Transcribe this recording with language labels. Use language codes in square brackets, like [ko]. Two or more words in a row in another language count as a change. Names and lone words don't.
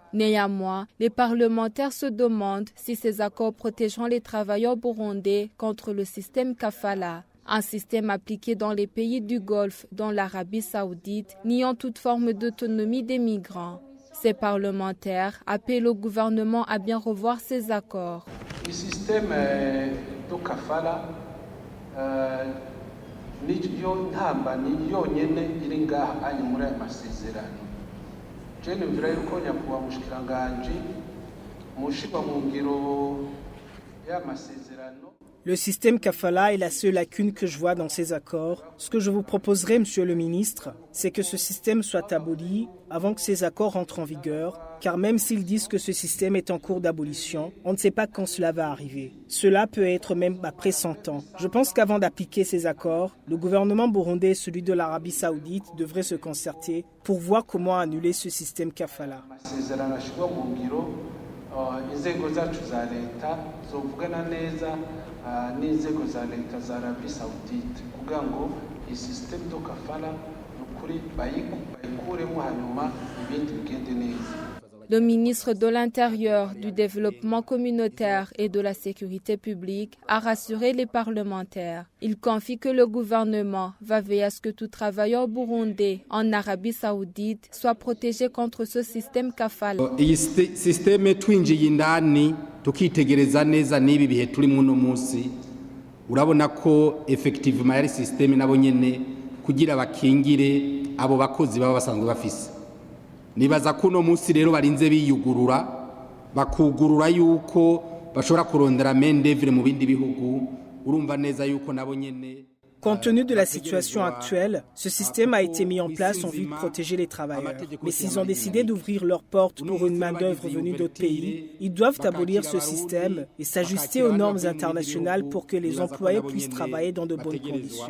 [fr] Néanmoins, les parlementaires se demandent si ces accords protégeront les travailleurs burundais contre le système kafala. Un système appliqué dans les pays du Golfe, dont l'Arabie saoudite, niant toute forme d'autonomie des migrants. Ces parlementaires appellent au gouvernement à bien revoir ces accords. Le système de kafala [rn] niyo ntambani yonyene iri ngaha ari muri aya masezerano. Je nimvira yuko nyakubahwa mushikiranganji mushirwa mu ngiro ya masezerano. [fr] Le système kafala est la seule lacune que je vois dans ces accords. Ce que je vous proposerai, Monsieur le ministre, c'est que ce système soit aboli avant que ces accords entrent en vigueur, car même s'ils disent que ce système est en cours d'abolition, on ne sait pas quand cela va arriver. Cela peut être même après 100 ans. Je pense qu'avant d'appliquer ces accords, le gouvernement burundais et celui de l'Arabie saoudite devraient se concerter pour voir comment annuler ce système kafala. [rn] Inzego zacu za leta zovugana neza n'inzego za leta za Arabie Saoudite kugira ngo iyi system do kafala nukuri bayikuremo hanyuma ibindi bigende neza. [fr] Le ministre de l'Intérieur, du Développement communautaire et de la Sécurité publique a rassuré les parlementaires. Il confie que le gouvernement va veiller à ce que tout travailleur burundais en Arabie saoudite soit protégé contre ce système kafala. [rn] Iyi système twinjiye indani tukitegereza neza nibi bihe turi muno munsi urabona ko effectivement yari système nabo nyene kugira bakingire abo bakozi baba basanzwe bafise. Nibaza ko uno munsi rero barinze biyugurura bakugurura yuko bashobora kurondera [fr] main d'œuvre [rn] mu bindi bihugu urumva neza yuko nabo nyene. [fr] Compte tenu de la situation actuelle, ce système a été mis en place en vue de protéger les travailleurs. Mais s'ils ont décidé d'ouvrir leurs portes pour une main-d'œuvre venue d'autres pays, ils doivent abolir ce système et s'ajuster aux normes internationales pour que les employés puissent travailler dans de bonnes conditions.